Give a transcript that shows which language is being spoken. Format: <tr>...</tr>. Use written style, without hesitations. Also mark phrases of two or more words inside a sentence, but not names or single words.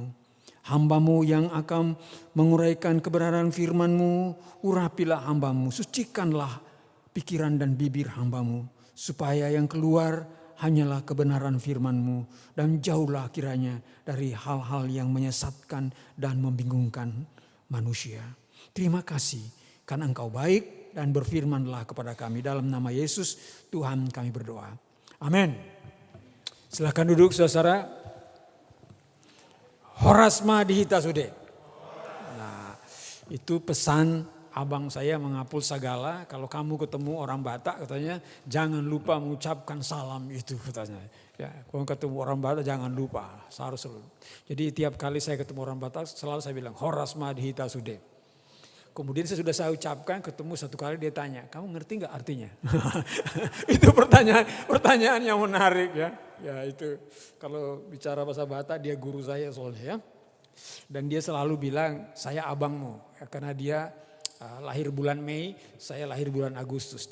<id>Hamba-Mu yang akan menguraikan kebenaran firman-Mu, urapilah hamba-Mu, sucikanlah pikiran dan bibir hamba-Mu, supaya yang keluar hanyalah kebenaran firman-Mu dan jauhlah kiranya dari hal-hal yang menyesatkan dan membingungkan manusia. Terima kasih karena Engkau baik dan berfirmanlah kepada kami. Dalam nama Yesus Tuhan kami berdoa. Amin. Silakan duduk saudara.</id> <bbc>Horasma dihita sude.</bbc> <id>Nah, itu pesan abang saya mengapul sagala, kalau kamu ketemu orang Batak katanya jangan lupa mengucapkan salam itu katanya. Ya, kalau ketemu orang Batak jangan lupa, harus selalu. Jadi tiap kali saya ketemu orang Batak selalu saya bilang</id> <bbc>horasma dihita sude.</bbc> <id>Kemudian saya ucapkan, ketemu satu kali dia tanya, kamu ngerti nggak artinya? Itu pertanyaan yang menarik ya. Ya itu kalau bicara bahasa Batak dia guru saya soalnya ya. Dan dia selalu bilang saya abangmu ya, karena dia lahir bulan Mei, saya lahir bulan Agustus.</id>